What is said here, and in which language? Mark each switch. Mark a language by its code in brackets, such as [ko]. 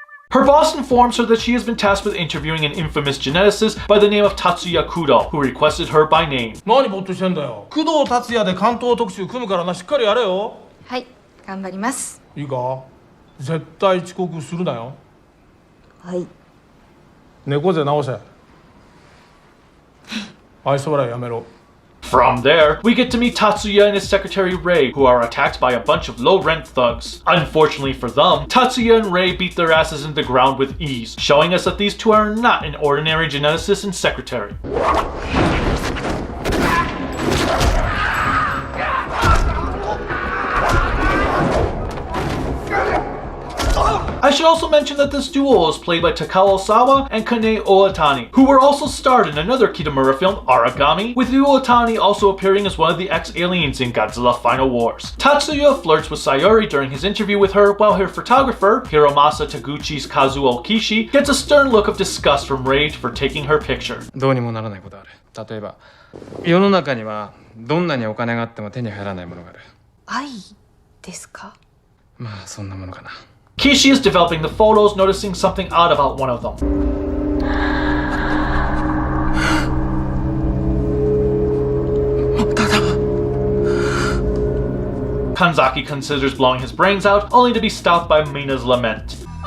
[en] Her boss informs her that she has been tasked with interviewing an infamous geneticist by the name of Tatsuya Kudo, who requested her by name. [ja] 何ぼっとしてんだよ。工藤達也で関東特集組むからな、しっかりやれよ。はい、頑張ります。いいか？絶対遅刻するなよ。はい。猫背直せ。愛想笑いやめろ。 [en] From there, we get to meet Tatsuya and his secretary Rei, who are attacked by a bunch of low-rent thugs. Unfortunately for them, Tatsuya and Rei beat their asses into the ground with ease, showing us that these two are not an ordinary geneticist and secretary. I should also mention that this duo is played by Takao Osawa and Kane Oatani, who were also starred in another Kitamura film, Aragami, with Oatani also appearing as one of the ex-aliens in Godzilla Final Wars. Tatsuya flirts with Sayuri during his interview with her, while her photographer, Hiromasa Taguchi's Kazuo Kishi, gets a stern look of disgust from Rei for taking her picture. [ja] どうにもならないことある。例えば、世の中にはどんなにお金があっても手に入らないものがある。愛ですか？まあそんなものかな。 [en] Kishi is developing the photos, noticing something odd about one of them. Kanzaki considers blowing his brains out, only to be stopped by Mina's lament.